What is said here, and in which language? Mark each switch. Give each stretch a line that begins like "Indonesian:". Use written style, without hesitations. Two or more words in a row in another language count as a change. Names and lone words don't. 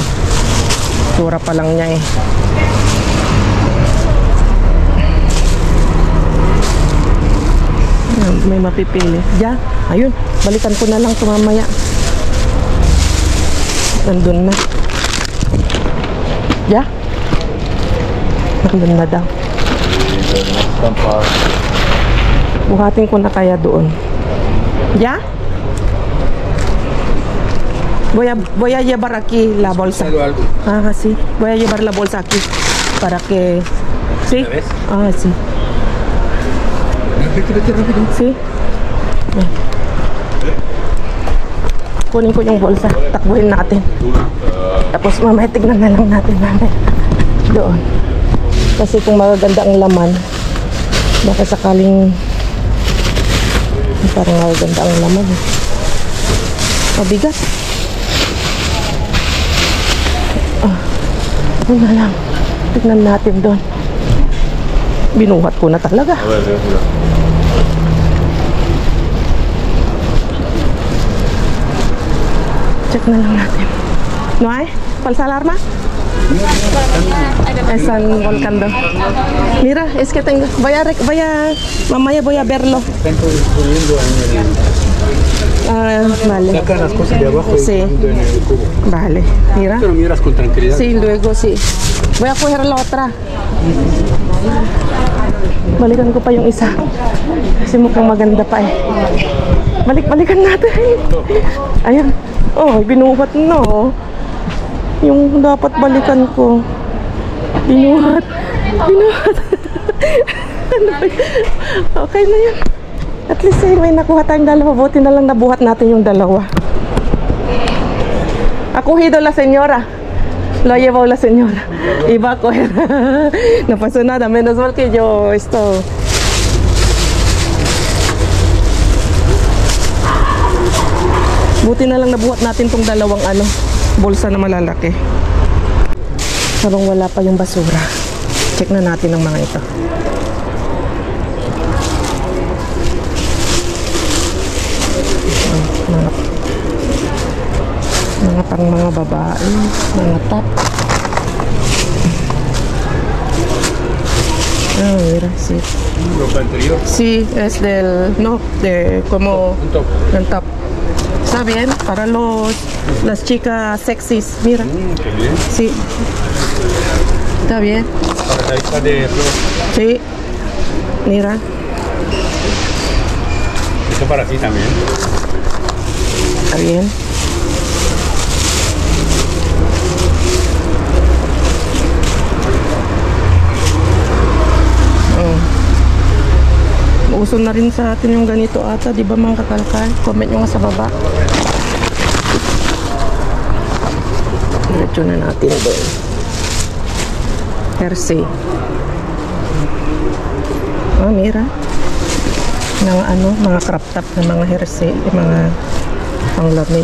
Filipino: Tura pa lang niya eh. May mapipili. Diyan, ayun, balikan ko na lang ito mamaya. Nandun na. Diyan. Nandun na daw. Buhatin ko na kaya doon.
Spanish: ¿Ya? Voy a llevar aquí la bolsa. Ah, sí. Voy a llevar la bolsa aquí para que... ¿Sí? Ah, sí. Rápido. ¿Sí?
Filipino: Kunin ko yung bolsa. Takbuhin natin. Tapos mamaya tignan na lang natin doon. Kasi kung magaganda ang laman, baka sakaling parang magaganda ang laman. Mabigat. Ano na lang. Tignan natin doon. Binuhat ko na talaga. Check na lang natin.
Spanish: No hay? ¿Falsa alarma? Están volcando. Mira, es que tengo.
Filipino: Mamaya
Spanish: voy a verlo. Están poniendo en el... Ah, vale. Sacan las cosas de abajo y Sí. ponen en el cubo. Vale, mira. Pero miras con tranquilidad. Sí, luego sí. Voy a coger la otra.
Filipino: Balikan ko pa yung isa. Kasi mukhang maganda pa eh. Balikan natin. Ayan. Oh, binuhat na oh. Yung dapat balikan ko. Binuhat. Ano ba yun? Okay na yun.
English: At least
Filipino: eh, may nakuha tayong dalawa. Buti na lang nabuhat natin yung dalawa.
Spanish: Acogido la señora. Lo llevó la señora. Iba a coger. No pasó nada. Menos mal que yo esto. Buti na lang nabuhat natin tong dalawang bulsa na malalaki. Habang wala pa yung basura. Check na natin ang mga ito.
Filipino: Mga pang mga babae, mga top.
Spanish: Ah, mira, sí. Ropa anterior. Sí, es del, no, de como Un top. el top. Está bien para las chicas sexys, mira. Qué bien. Sí. Está bien. Para la hija de Flor. Sí. Mira. Eso para ti también. Está bien.
Filipino: Uso na rin sa atin yung ganito ata, di ba mga kakalkal? Comment nyo nga sa baba. Diretso na natin doon.
English: Jersey. Ah, mira.
Filipino: Ng mga
English: crop top
Filipino: na mga jersey, mga panglamig.